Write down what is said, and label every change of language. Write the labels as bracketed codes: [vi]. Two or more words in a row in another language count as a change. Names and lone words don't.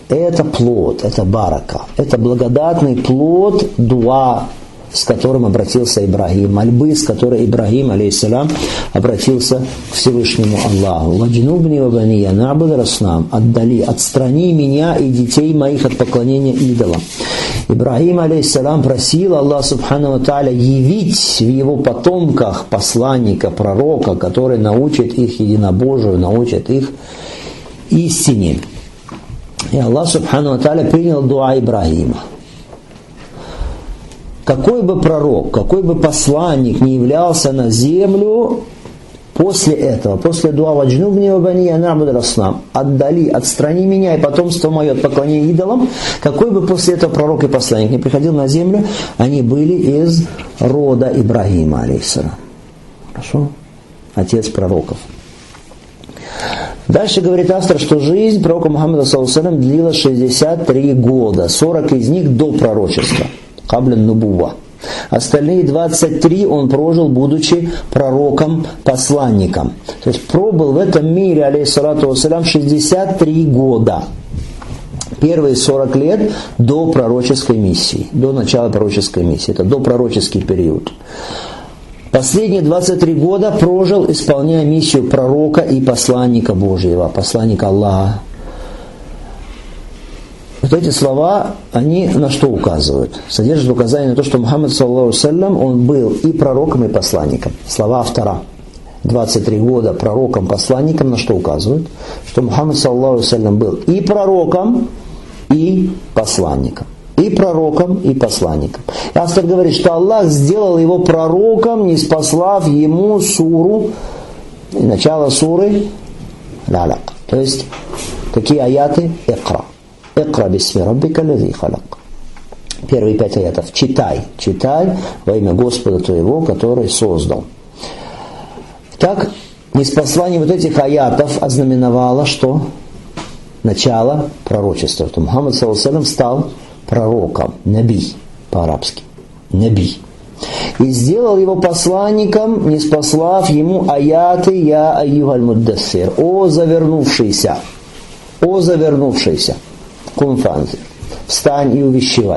[ru] Это плод, это барака, это благодатный плод дуа, с которым обратился Ибрагим, мольбы, с которой Ибрагим, алейхиссалям, обратился к Всевышнему Аллаху. [ar] «واجنبني وبني نعبد الأصنام», [ru] отстрани меня и детей моих от поклонения идолам. Ибрагим, алейхиссалям, просил Аллах [ar] سبحانه وتعالى [ru] явить в его потомках посланника, пророка, который научит их единобожию, научит их истине. И Аллах [ar] سبحانه وتعالى [ru] принял дуа Ибрагима. Какой бы пророк, какой бы посланник не являлся на землю после этого, после дуа [ar] «واجنبني وبني نعبد الأصنام», [ru] отстрани меня и потомство мое от поклонения идолам, какой бы после этого пророк и посланник не приходил на землю, они были из рода Ибрагима, алейхиссалям. Хорошо? Отец пророков. Дальше говорит автор, что жизнь пророка Мухаммада, [ar] صلى الله عليه وسلم, [ru] длилась 63 года, 40 из них до пророчества. [ar] قبل النبوة. [ru] Остальные 23 он прожил, будучи пророком, посланником. То есть пробыл в этом мире, [ar] عليه الصلاة والسلام, [ru] 63 года. Первые 40 лет до пророческой миссии, до начала пророческой миссии. Это допророческий период. Последние 23 года прожил, исполняя миссию пророка и посланника Божьего, посланника Аллаха. Вот эти слова, они на что указывают? Содержат указание на то, что Мухаммад, [ar] صلى الله عليه وسلم, [ru] он был и пророком, и посланником. Слова автора. 23 года пророком, посланником на что указывают? Что Мухаммад, [ar] صلى الله عليه وسلم, [ru] был и пророком, и посланником. И пророком, и посланником. И автор говорит, что Аллах сделал его пророком, не спаслав ему суру, и начало суры Алак. То есть, какие аяты? Икра. [ar] اقرأ باسم ربك الذي خلق. [ru] Первые 5 аятов. Читай во имя Господа твоего, который создал. Так, неспослание вот этих аятов ознаменовало, что начало пророчества. То Мухаммад, [ar] صلى الله عليه وسلم, [ru] стал пророком, наби по-арабски. Наби. И сделал его посланником, не спаслав ему аяты [ar] «يا أيها المدثر». [ru] О завернувшийся. [ar] قم فأنذر. [ru] встань и увещевай.